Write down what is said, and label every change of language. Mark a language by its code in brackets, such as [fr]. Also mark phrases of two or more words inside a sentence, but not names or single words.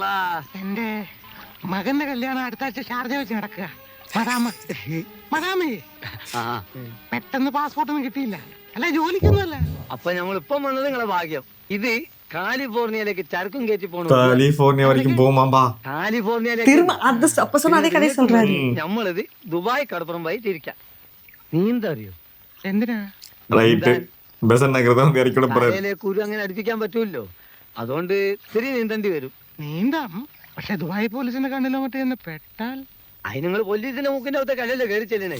[ml] എന്റെ മകന്റെ കല്യാണം അടുത്ത ആഴ്ച ഷാർജ വെച്ച് നടക്കുക. മദാമേ, ആ, പെട്ടെന്ന് പാസ്പോർട്ടൊന്നും കിട്ടിയില്ല. അല്ല, ജോലിക്കൊന്നുമല്ല. അപ്പൊ നമ്മളിപ്പം വന്നത് നിങ്ങളെ ഭാഗ്യം. ഇത് കാലിഫോർണിയയിലേക്ക് ചരക്കും കയറ്റി പോകണം. കാലിഫോർണിയ വരയ്ക്കും പോകുമാമ്പാ. കാലിഫോർണിയയിലേക്ക് [ta] திரும்ப அந்த அப்ப சொன்ன அதே கதை சொல்றாரு. [ml] നമ്മളിത് ദുബായ് കടപ്പുറം വഴി തിരിക്കാം. നീന്താ അറിയോ? എന്തിനാ? റൈറ്റ്. ബസ് നഗരത്തിൽ ഇറക്കി പോരാറ്. തലയിലേക്ക് കുരു അങ്ങനെ അടുപ്പിക്കാൻ പറ്റൂല്ലോ, അതുകൊണ്ട് ഇത്തിരി നീന്തേണ്ടി വരും. നീന്താം, പക്ഷെ ദുബായ് പോലീസിന്റെ കണ്ണിലോ മറ്റേ പെട്ടാൽ അതിന് നിങ്ങൾ പോലീസിന്റെ മൂക്കിന്റെ അകത്തെ കല്ലല്ലേ കയറി ചെല്ലണേ.